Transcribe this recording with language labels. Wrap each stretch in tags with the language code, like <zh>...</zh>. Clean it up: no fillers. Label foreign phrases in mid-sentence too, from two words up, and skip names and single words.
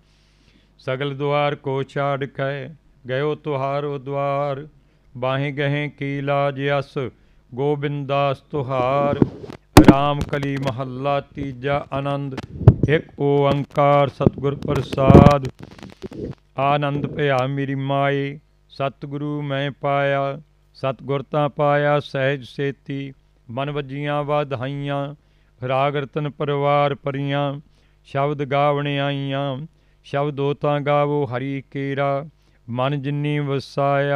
<pa>ਸਗਲ ਦੁਆਰ ਕੋ ਛਾੜ ਕੈ, ਗਯੋ ਤੁਹਾਰੋ ਦੁਆਰ। ਬਾਹੇਂ ਗਹੇਂ ਕੀ ਲਾਜ ਯਸ, ਗੋਬਿੰਦਾਸ ਤੁਹਾਰ। ਰਾਮ ਕਲੀ ਮਹਲਾ ਤੀਜਾ ਆਨੰਦ, ਏਕ ਓਅੰਕਾਰ ਸਤਗੁਰ ਪ੍ਰਸਾਦ। ਆਨੰਦ ਭਯਾ ਮੇਰੀ ਮਾਏ, ਸਤਗੁਰੁ ਮੈਂ ਪਾਯਾ। ਸਤਗੁਰ ਤਾਂ ਪਾਯਾ ਸਹਜ ਸੇਤੀ, ਮਨ ਵਜੀਆਂ ਵਾਧਾਈਆਂ। ਰਾਗ ਰਤਨ ਪਰਿਵਾਰ ਪਰੀਆਂ, ਸ਼ਬਦ ਗਾਵਣ ਆਈਆਂ। ਸ਼ਬਦੋ ਤਾਂ ਗਾਵੋ ਹਰਿ ਕੇਰਾ, ਮਨ ਜਿੰਨੀ ਵਸਾਯਾ।</pa>